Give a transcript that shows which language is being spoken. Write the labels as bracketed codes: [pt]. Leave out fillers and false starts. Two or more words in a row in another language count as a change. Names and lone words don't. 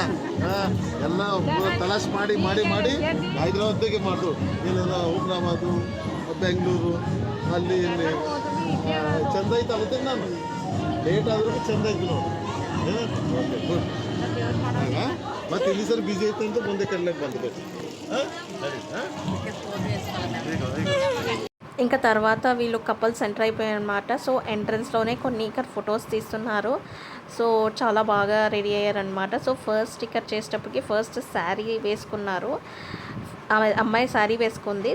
[kn] ಎಲ್ಲ ತಲಾಶ್ ಮಾಡಿ ಮಾಡಿ ಮಾಡಿ ಹೈದರಾಬಾದ್ಗೆ ಮಾಡು. ಇಲ್ಲೆಲ್ಲ ಹುಮ್ನಾಬಾದು, ಬೆಂಗಳೂರು, ಅಲ್ಲಿ ಇಲ್ಲಿ ಚಂದ ಐತೆ. ಅಲ್ಲದೆ ನಾನು ಲೇಟ್ ಆದ್ರೂ ಚಂದ ಐತಿ ನೋಡಿ. [en] okay, good. [kn] ಮತ್ತೆ ಇಲ್ಲಿ [en] sir busy [kn] ಐತೆ ಅಂತ ಮುಂದೆ ಕಡ್ಲಕ್ಕೆ ಬಂದ್ಬೇಕು. [te] ఇంకా తర్వాత వీళ్ళు [en] couples enter [te] అయిపోయారు అనమాట. సో ఎంట్రన్స్లోనే కొన్ని ఇక్కడ ఫొటోస్ తీస్తున్నారు. సో చాలా బాగా రెడీ అయ్యారనమాట. సో ఫస్ట్ ఇక్కడ చేసేటప్పటికి ఫస్ట్ శారీ వేసుకున్నారు. అమ్మాయి శారీ వేసుకుంది.